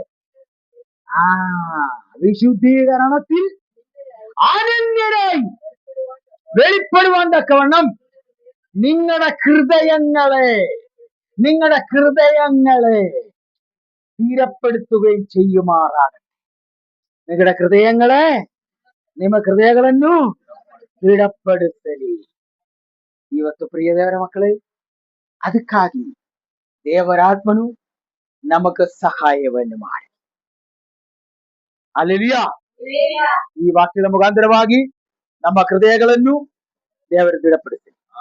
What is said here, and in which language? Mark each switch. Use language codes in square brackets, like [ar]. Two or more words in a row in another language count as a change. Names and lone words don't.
[ml] വിശുദ്ധീകരണത്തിൽ അനന്യരായി വെളിപ്പെടുവാൻ തക്കവണ്ണം നിങ്ങളുടെ ഹൃദയങ്ങളെ സ്ഥിരപ്പെടുത്തുകയും ചെയ്യുമാറാകട്ടെ. [kn] നിങ്ങളുടെ ಹೃದಯಗಳೇ ನಿಮ್ಮ ಹೃದಯಗಳನ್ನು ದೃಢಪಡಿಸಲಿ. ಇವತ್ತು ಪ್ರಿಯ ದೇವರ ಮಕ್ಕಳೇ, ಅದಕ್ಕಾಗಿ ದೇವರಾತ್ಮನು ನಮಗೆ ಸಹಾಯವನ್ನು ಮಾಡಿ. ಹಲ್ಲೆಲೂಯಾ. ಈ ವಾಕ್ಯದ ಮುಖಾಂತರವಾಗಿ ನಮ್ಮ ಹೃದಯಗಳನ್ನು ದೇವರು ದೃಢಪಡಿಸಲಿ.